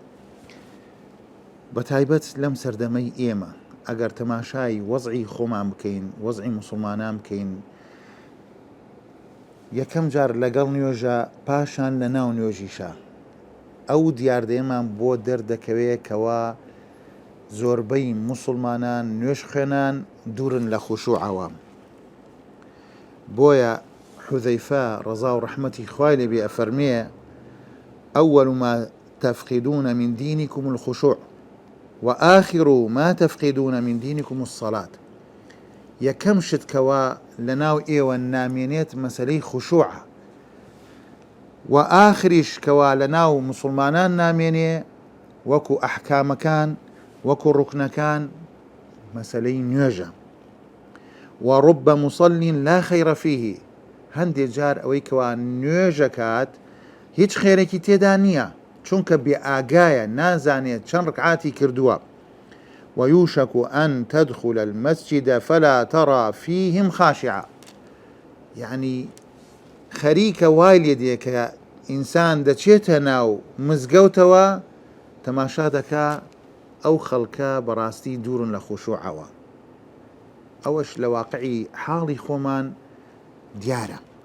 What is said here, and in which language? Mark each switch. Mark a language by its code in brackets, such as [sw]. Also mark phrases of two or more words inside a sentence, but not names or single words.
[ckb] بە تایبەت لەم سەردەمەی ئێمە ئەگەر تەماشای وەزعی خۆمان بکەین، وەزعی موسڵمانان بکەین، یەکەم جار لەگەڵ نوێژە پاشان لە ناو نوێژیشە ئەو دیاردەیەمان بۆ دەردەکەوێت کەوا زۆربەی موسڵمانان نوێژ خوێنان دوورن لە خوشوعەوە. بۆیە حوذەیفە ڕەزا و ڕەحمەتی خوای لێبێ ئەفەرمێ: [ar] ئەوەل ما تفقدون من دینكم الخشوع وآخر ما تفقدون من دینكم الصلاة. [ckb] یەکەم شت کەوا لەناو ئێوە نامێنێت مەسەلەی خوشوعە، و ئاخریش کەوا لەناو موسڵمانان نامێنێ وەکو ئەحکامەکان، وەکو ڕوکنەکان، مەسەلەی نوێژە. [ar] ورب مصل لا خير فيه. [ckb] هەندێک جار ئەوەی کەوا نوێژەکات هیچ خێرێکی تێدا نییە، چونکە بێ ئاگایە، نازانێت چەند ڕکعاتی کردووە. [ar] ويوشك أن تدخل المسجد فلا ترى فيهم خاشعة. [ckb] يعني خەریکە وای لێ دێ کە ئینسان دەچێتە ناو مزگەوتەوە تەماشا دەکا ئەو خەڵکە بەڕاستی دوورن لە خوشوعەوە. ئەوەش لە واقعی حاڵی خۆمان دیارە.